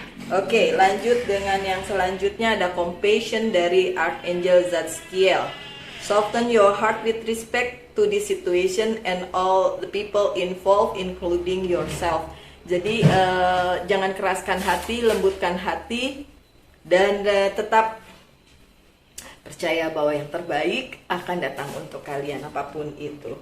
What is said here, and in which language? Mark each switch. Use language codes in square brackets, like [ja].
[id] Oke, lanjut dengan yang selanjutnya, ada compassion dari Archangel Zadkiel. [en] Soften your heart with respect to this situation and all the people involved, including yourself. [id] Jadi jangan keraskan hati, lembutkan hati, dan tetap percaya bahwa yang terbaik akan datang untuk kalian apapun itu.